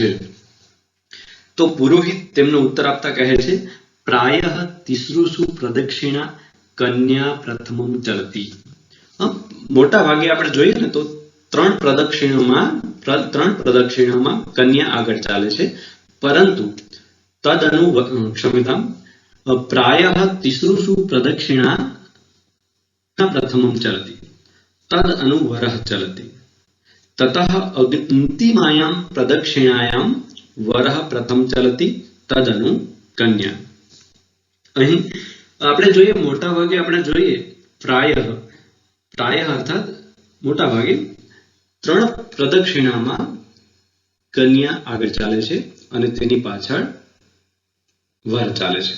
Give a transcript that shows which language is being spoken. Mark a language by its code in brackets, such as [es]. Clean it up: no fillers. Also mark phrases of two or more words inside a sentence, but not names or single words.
[gu] તો પુરોહિત તેમનો ઉત્તર આપતા કહે છે [sa] प्रायः तिसृषु प्रदक्षिणा कन्या प्रथमम चलती. [gu] મોટા ભાગે આપણે જોઈએ ને તો ત્રણ પ્રદક્ષિણામાં કન્યા આગળ ચાલે છે, પરંતુ [sa] क्षम्यताम प्रायः तिसृषु प्रदक्षिणा प्रथमं चलति तदनु वरः चलति ततः अन्तिमायां प्रदक्षिणायां वरः प्रथम चलति तदनु कन्या। [gu] અહીં આપણે જોઈએ મોટા ભાગે આપણે જોઈએ પ્રાયઃ અર્થાત મોટા ભાગે ત્રણ પ્રદક્ષિણામાં કન્યા આગળ ચાલે છે અને તેની પાછળ વર ચાલે છે।